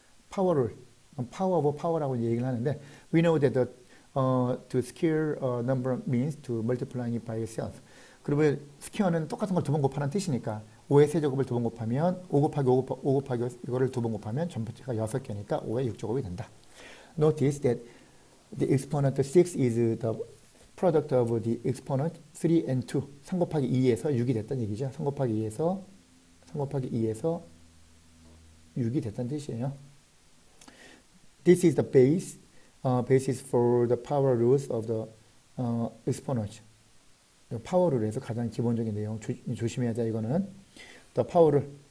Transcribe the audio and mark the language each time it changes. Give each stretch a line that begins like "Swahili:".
English: 파워를 power of power라고
Korean: 얘기를 하는데
English: we know that to square a number means to multiplying it by itself.
Korean: 그러면 스퀘어는 똑같은 걸 두 번 곱하는 뜻이니까 5의 세제곱을 두 번 곱하면 5 곱하기 5 곱하기 이거를 두 번 곱하면 전부가 6개니까 5의 6제곱이 된다.
English: Notice that the exponent 6 is the product of the exponent 3 and 2.
Korean: 3 곱하기 2에서 6이 됐다는 얘기죠. 3 곱하기 2에서 6이 됐다는 뜻이에요.
English: This is the basis for the power rules of the exponent.
Korean: 파워 룰에서 가장 기본적인 내용 조심해야 돼. 이거는
English: the power rule.